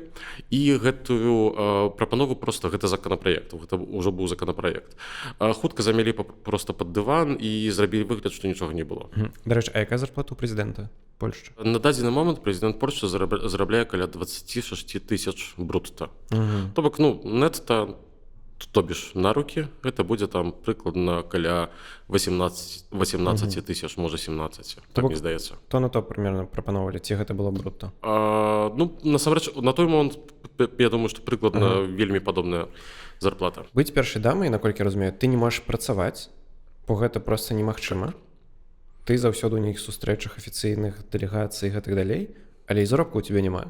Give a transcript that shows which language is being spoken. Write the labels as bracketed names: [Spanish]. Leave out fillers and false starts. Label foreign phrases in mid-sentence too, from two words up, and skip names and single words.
[Belarusian] І гэтую прапанову проста гэта законапраект. Гэта ўжо быў законапраект. Хутка замялі проста пад дыван і зрабілі выгляд, што нічога не было. Дарэчы, а якая зарплата ў прэзідэнта Польшчы? На дадзены момант прэзідэнт Польшчы зарабляе каля 26 тысяч брутта. То бок, нетта, [Russian] то бишь на руки, это будет там [Belarusian] прыкладна каля 18 тысяч, можа 17, так мне здаецца. То на то примерно прапановалі, ці гэта было брутта? Насамрэч, на той момант, я думаю, што прыкладна вельмі падобная зарплата. Быць першай дамай, наколькі разумею, ты не можаш працаваць, бо гэта проста немагчыма. Ты заўсёды ў нейкіх сустрэчах афіцыйных, дэлегацый і гэтак далей, але і заробку ў цябе няма.